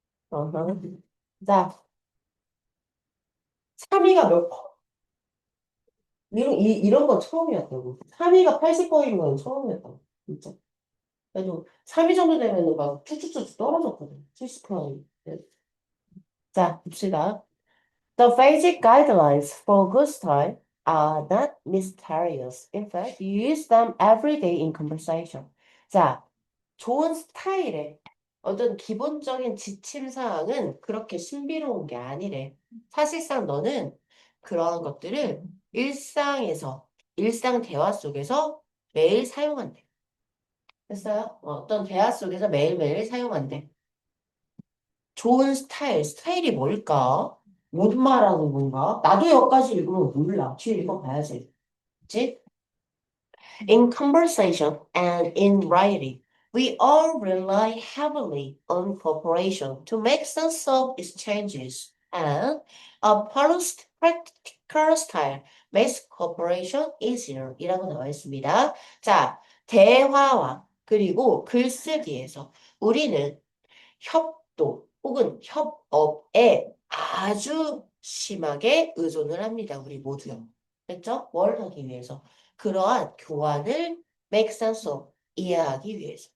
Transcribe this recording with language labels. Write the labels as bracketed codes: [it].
[ko] 어허. 자, 3위가 몇 퍼? 이런 건 처음이었다고. 3위가 80%인 건 처음이었다고. 진짜. 그래도 3위 정도 되면은 막 쭉쭉쭉 떨어졌거든. 70%. 자, 봅시다. [en] The basic guidelines for good style are not mysterious. In fact, you use them every day in conversation. [ko] 자, 좋은 스타일의 어떤 기본적인 지침 사항은 그렇게 신비로운 게 아니래. 사실상 너는 그런 것들을 일상에서, 일상 대화 속에서 매일 사용한대. 됐어요? 어떤 대화 속에서 매일매일 사용한대. 좋은 스타일, 스타일이 뭘까? 뭔 말하는 건가? 나도 여기까지 읽으면 몰라. 뒤에 읽어봐야지. 그치? [en] In conversation and in writing, we all rely heavily on cooperation to make sense of exchanges, and a polished practical style makes cooperation easier. [ko] 이라고 나와 있습니다. 자, 대화와 그리고 글쓰기에서 우리는 협도 혹은 협업에 아주 심하게 의존을 합니다. 우리 모두요. 됐죠? 뭘 하기 위해서? 그러한 교환을 [en] make sense of, [ko] 이해하기 위해서.